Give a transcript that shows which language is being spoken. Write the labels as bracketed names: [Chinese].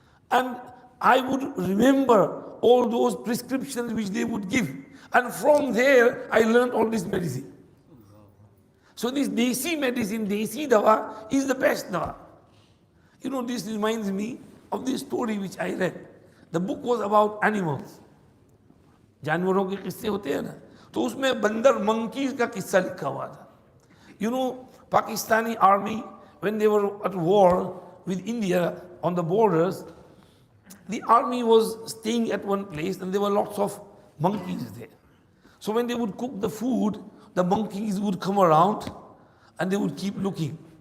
[English] And I would remember all those prescriptions which they would give. And from there, I learned all this medicine. So this desi medicine, desi dawa, is the best dawa. You know, this reminds me of this story which I read. The book was about animals. [Hindi] जानवरों के किस्से होते हैं ना, तो उसमें बंदर monkeys का किस्सा लिखा हुआ था. [English] You know, Pakistani army, when they were at war with India on the borders, the army was staying at one place and there were lots of monkeys there. So when they would cook the food, the monkeys would come around and they would keep looking.